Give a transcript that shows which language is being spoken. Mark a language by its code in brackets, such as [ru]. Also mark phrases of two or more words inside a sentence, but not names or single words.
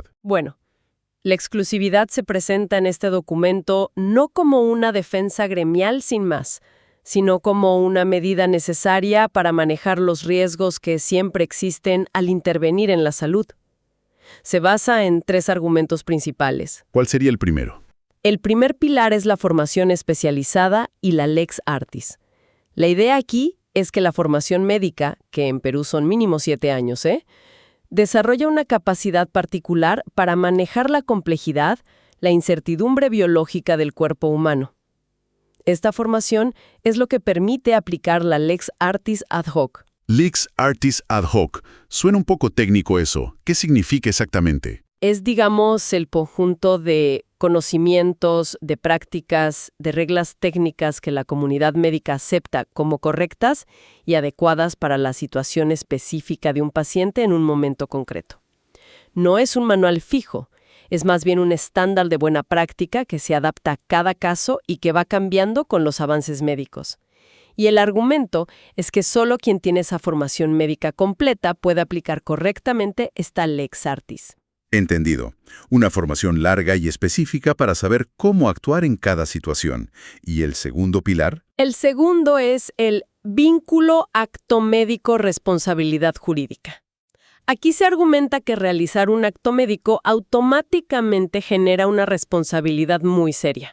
[es] Bueno, la exclusividad se presenta en este documento no como una defensa gremial sin más, sino como una medida necesaria para manejar los riesgos que siempre existen al intervenir en la salud. Se basa en 3 argumentos principales. ¿Cuál sería el primero? El primer pilar es la formación especializada y la [la] lex artis. [es] La idea aquí es que la formación médica, que en Perú son mínimo 7 años, desarrolla una capacidad particular para manejar la complejidad, la incertidumbre biológica del cuerpo humano. Esta formación es lo que permite aplicar la [la] lex artis ad hoc. Lex artis ad hoc. [es] Suena un poco técnico eso. ¿Qué significa exactamente? Es, digamos, el conjunto de conocimientos, de prácticas, de reglas técnicas que la comunidad médica acepta como correctas y adecuadas para la situación específica de un paciente en un momento concreto. No es un manual fijo, es más bien un estándar de buena práctica que se adapta a cada caso y que va cambiando con los avances médicos. Y el argumento es que solo quien tiene esa formación médica completa puede aplicar correctamente esta [la] lex artis. [es] Entendido. Una formación larga y específica para saber cómo actuar en cada situación. ¿Y el segundo pilar? El segundo es el vínculo acto médico-responsabilidad jurídica. Aquí se argumenta que realizar un acto médico automáticamente genera una responsabilidad muy seria.